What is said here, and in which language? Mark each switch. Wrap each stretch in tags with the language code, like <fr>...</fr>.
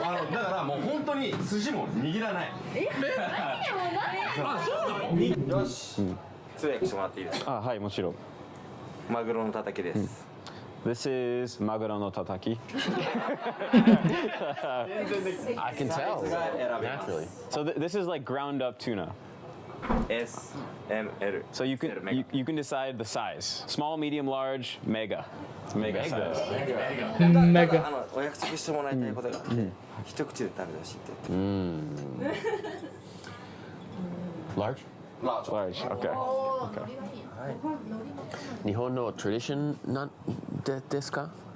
<ja>だからもう本当に寿司も握らない。あ、そうなの？よし。通訳してもらっていいですか？あ、はい、もちろん。マグロのたたきです。</ja> <en>This is マグロのたたき。 I can tell. Naturally. So this is like ground up tuna. S, M, L. So you can decide the size. Small, medium, large, mega. It's mega size. Mega.</en> <ja>お約束してもらいたいことがあって、一口で食べてほしいって言って。</ja> <en>Large? Large. Okay. Okay.</en> <ja>日本のトラディションなんですか？</ja>